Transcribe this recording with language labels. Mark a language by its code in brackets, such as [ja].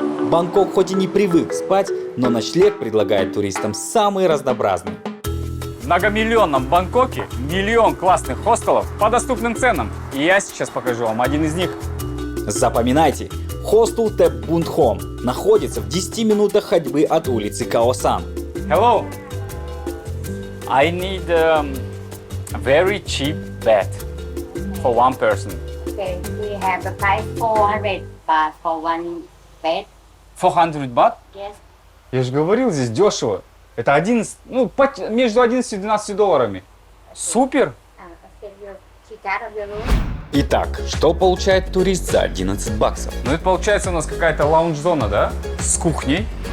[ru] Бангкок хоть и не привык спать, но ночлег предлагает туристам самый разнообразный. В многомиллионном Бангкоке миллион классных хостелов по доступным ценам. И я сейчас покажу вам один из них. Запоминайте, хостел Tep Bund Home находится в 10 минутах ходьбы от улицы Каосан. [en] Hello. I need a very cheap bed for one person. Okay, we have the price 400 baht for one bed. [ru] 400 бат? [en] Yes. [ru] Я же говорил, здесь дешево. Это 11, между 11 и 12 долларами. Супер! Итак, что получает турист за 11 баксов? Ну это получается у нас какая-то лаунж-зона, да? С кухней.